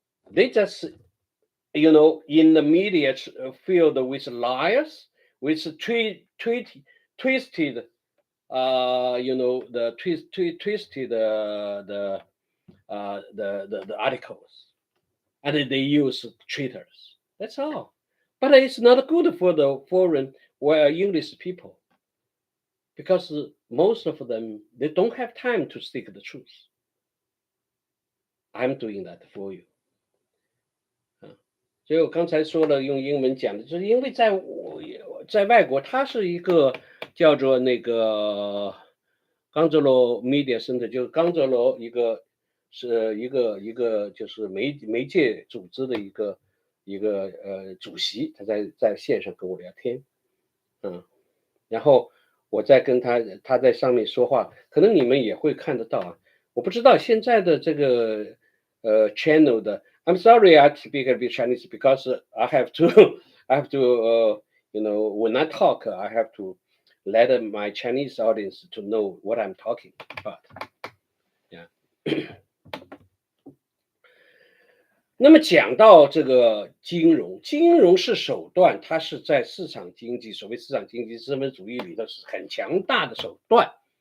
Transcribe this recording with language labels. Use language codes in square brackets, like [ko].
[en] They just, in the media filled with liars, with twisted, twisted the articles, and they use traitors. That's all. But it's not good for the foreign or English people because most of them they don't have time to seek the truth. I'm doing that for you. [zh] 所以我刚才说了，用英文讲的，就是因为在外国，它是一个叫做那个冈泽罗 Media Center，就是冈泽罗是一个就是媒介组织的一个主席，他在线上跟我聊天，然后我在跟他在上面说话，可能你们也会看得到啊。我不知道现在的这个channel 的。 [en] I'm sorry, I speak a bit Chinese because I have to, when I talk, I have to let my Chinese audience to know what I'm talking about. Yeah. [zh] 那么讲到这个金融是手段，它是在市场经济，所谓市场经济资本主义里头是很强大的手段。